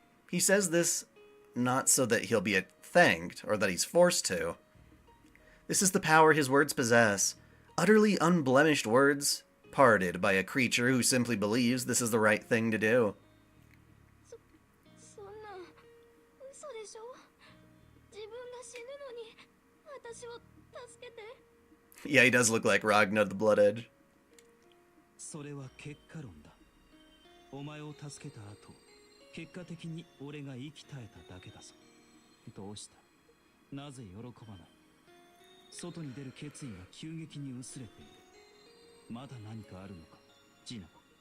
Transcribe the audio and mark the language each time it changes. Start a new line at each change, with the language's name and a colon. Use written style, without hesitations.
English: He says this not so that he'll be thanked, or that he's forced to. This is the power his words possess. Utterly unblemished words, parted by a creature who simply believes this is the right thing to do.
Japanese: そんな嘘でしょ。自分が死ぬのに私を助けて。
English: Yeah, he does look like Ragnar the Blood Edge.
Japanese: それは結果論だお前を助けた後結果的に俺が生き絶えただけだぞどうしたなぜ喜ばない外に出る決意が急激に薄れているまだ何かあるのかジナコ